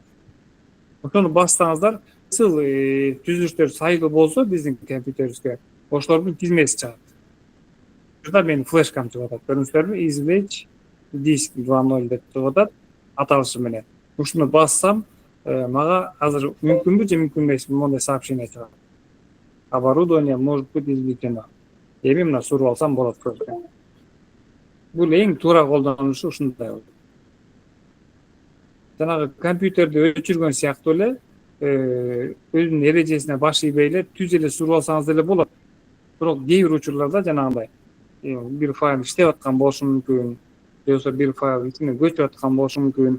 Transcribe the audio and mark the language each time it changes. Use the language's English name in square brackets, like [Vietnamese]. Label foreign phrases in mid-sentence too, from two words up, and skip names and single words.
[Kyrgyz] Ошону бассаңыздар, ысыл түзүлүштөр сайылуу болсо биздин компьютерибизге ошолордун тизмеси чыгат. Жада менин флешкам чыгып атат, көрдүңүздөрбү? [Russian] Извлечь диск [Kyrgyz] 2.0 деп чыгып атат аталышы менен. Ушуну бассам, мага азыр мүмкүнбү же мүмкүн эмес мондай сообщение чыгат. [Russian] Оборудование может быть извлечено. [Kyrgyz] Эми мына сууруп алсам болот. Бул эң туура колдонушу ушундай болот. Жанагы компьютерди өчүргөн сыяктуу эле өзүнүн эрежесине баш ийбей эле түз эле сууруп алсаңыз деле болот. Бирок кээ бир учурларда жанагындай бир файл иштеп аткан болушу мүмкүн, же болбосо бир файл ичине көчүп аткан болушу мүмкүн.